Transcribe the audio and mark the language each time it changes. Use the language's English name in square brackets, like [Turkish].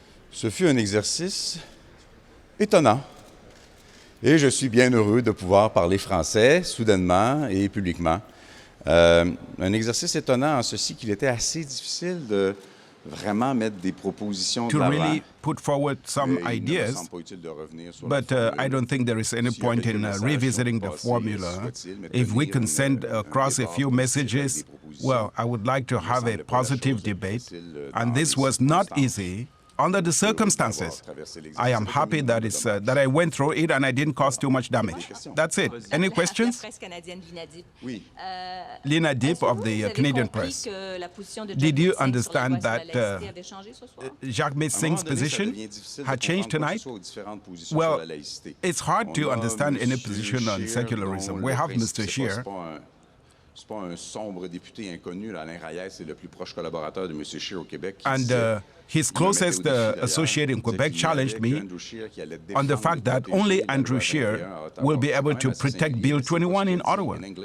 [French] Ce fut un exercice étonnant. Et je suis bien heureux de pouvoir parler français, soudainement et publiquement. Un exercice étonnant en ceci qu'il était assez difficile de vraiment mettre des propositions de l'avant. [English] To really put forward some ideas, but I don't think there is any point in revisiting the formula. If we can send across a few messages, well, I would like to have a positive debate, and this was not easy under the circumstances. I am happy that that I went through it and I didn't cause too much damage. That's it. Any questions? Lina Deep of the Canadian Press. Did you understand that Jacques Singh's position had changed tonight? Well, it's hard to understand any position on secularism. We have Mr. Scheer. [French] C'est pas un sombre député inconnu. Alain Reyes est le plus proche collaborateur de M. Scheer au Québec. [English] And his closest associate in Quebec challenged me on the fact that only Andrew Scheer will be able to protect Bill 21 in Ottawa.